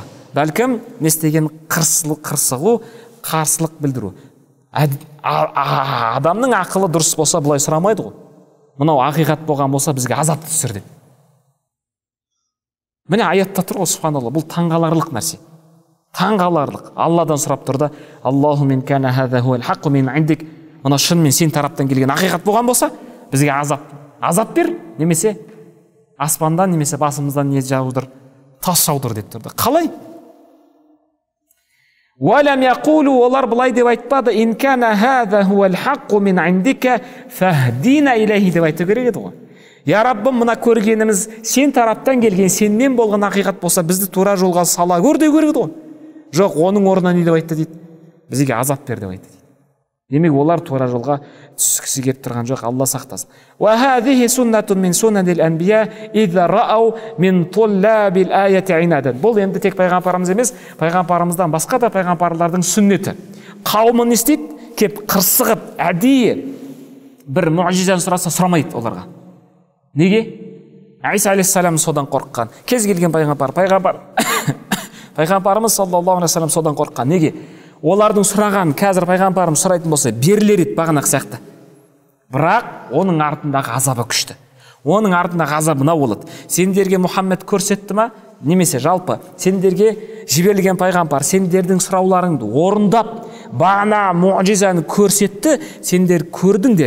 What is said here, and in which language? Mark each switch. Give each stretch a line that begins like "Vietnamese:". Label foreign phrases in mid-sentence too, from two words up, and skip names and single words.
Kazakh: Бәлкім не істеген қырсығу, қарсылық білдіру. Адамның ақылы дұрыс болса бұлай сұрамайды ғой. Мынау ақиқат болған болса бізге азапты түсір деп. Міне аятта тұр ғой, субханалла, бұл таңғаларлық нәрсе. Таңғаларлық. Алладан сұрап тұрды.
Arabic: اللهم إن كان هذا هو الحق من عندك.
Kazakh: Мына шынымен сен тараптан келген ақиқат болған болса, бізге азап бер, немесе аспандан, немесе басымыздан не жаудыр, тас жаудыр деп тұрды. Қалай?
Arabic: ولم يقولوا,
Kazakh: олар былай деп айтпады.
Arabic: إن كان هذا هو الحق من عندك فاهدنا إليه
Kazakh: деп айту керек еді ғой. Я Раббым, мына көргеніміз сен тараптан келген, сеннен болған ақиқат болса, бізді тура жолға сала көр деу керек еді ғой. Жоқ, оның орнына не деп айтты дейді? Бізге азап бер деп айтты дейді. Демек, олар тура жолға түскісі келіп тұрған жоқ, Алла сақтасын.
Arabic: وهذه سنة من سنن الأنبياء إذا رأوا من طلاب الآيات عنادا.
Kazakh: Бұл енді тек пайғамбарымыз емес, пайғамбарымыздан басқа да пайғамбарлардың сүннеті. Қауымы не істейді? Кеп қырсығып, әдейі бір муъжизаны сұраса сұрамайды оларға. Неге? Иса алейхиссалам содан қорыққан. Кез келген пайғамбарымыз
Arabic: صلى الله عليه وسلم
Kazakh: содан қорыққан. Неге? Олардың сұраған, қазір пайғамбарымыз сұрайтын болса, берілер еді бағанақ сияқты. Бірақ оның артындағы азабы күшті. Оның артындағы азабы мынау болады. Сендерге Мұхаммед көрсетті ма? Немесе жалпы сендерге жіберілген пайғамбар сендердің сұрауларыңды орындап, бағана муъжизаны көрсетті, сендер көрдіңдер.